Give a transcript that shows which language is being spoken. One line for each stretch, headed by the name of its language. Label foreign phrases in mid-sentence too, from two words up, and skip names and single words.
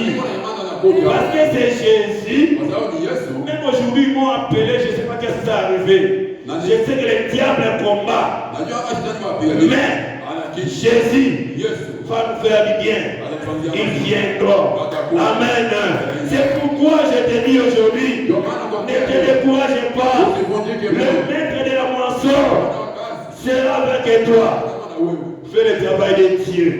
Swahili: Alikuwa na imani anakuja.
French: Parce que c'est Jésus.
Swahili: Kwa sababu ni Yesu.
French: Même aujourd'hui, ils m'ont appelé, je ne sais pas qu'est-ce qui est arrivé. Je sais que le diable combat.
Swahili: Najua hata shetani wapiga.
French: Mais
Swahili: Lakini
French: Jésus
Swahili: Yesu
French: va nous faire du bien.
Swahili: anatufanyia
French: Il viendra. Amen. C'est pourquoi je te dis aujourd'hui, ne te décourage pas. Le maître de la moisson sera avec toi. Fais le travail de Dieu.